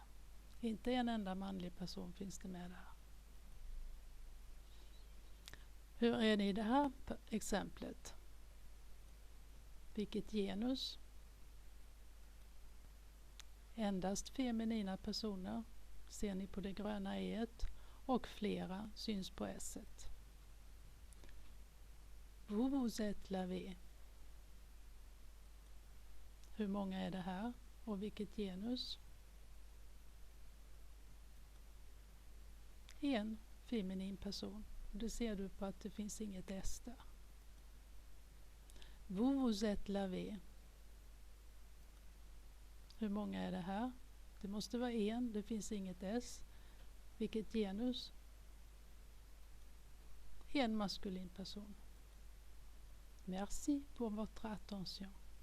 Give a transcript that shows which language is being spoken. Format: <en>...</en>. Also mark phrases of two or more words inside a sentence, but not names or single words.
<sv>Inte en enda manlig person finns det med där. Hur är det i det här exemplet? Vilket genus? Endast feminina personer ser ni på det gröna E-et och flera syns på S-et.</sv> <fr>Vous êtes lavé.</fr> <sv>Hur många är det här och vilket genus? En feminin person. Det ser du på att det finns inget S där.</sv> <fr>Vous êtes lavé.</fr> <sv>Hur många är det här? Det måste vara en, det finns inget S. Vilket genus? En maskulin person.</sv> <fr>Merci pour votre attention.</fr>